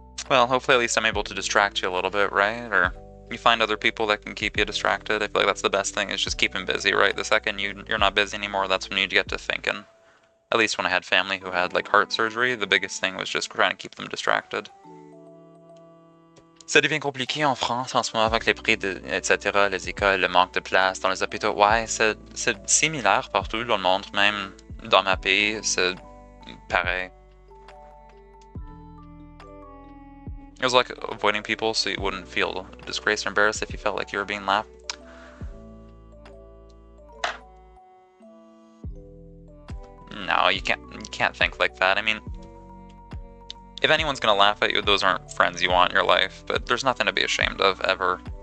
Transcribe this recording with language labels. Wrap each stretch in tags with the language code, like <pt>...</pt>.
<en>Well, hopefully at least I'm able to distract you a little bit, right? Or you find other people that can keep you distracted. I feel like that's the best thing, is just keep them busy, right? The second you're not busy anymore, that's when you get to thinking. At least when I had family who had like heart surgery, the biggest thing was just trying to keep them distracted.</en> <fr>Ça devient compliqué en France en ce moment avec les prix, etc., les écoles, le manque de place dans les hôpitaux. Ouais, c'est similaire partout dans le monde, même dans ma pays, c'est pareil.</fr> <en>It was like avoiding people so you wouldn't feel disgraced or embarrassed if you felt like you were being laughed. No, you can't think like that. I mean, if anyone's gonna laugh at you, those aren't friends you want in your life, but there's nothing to be ashamed of, ever.</en>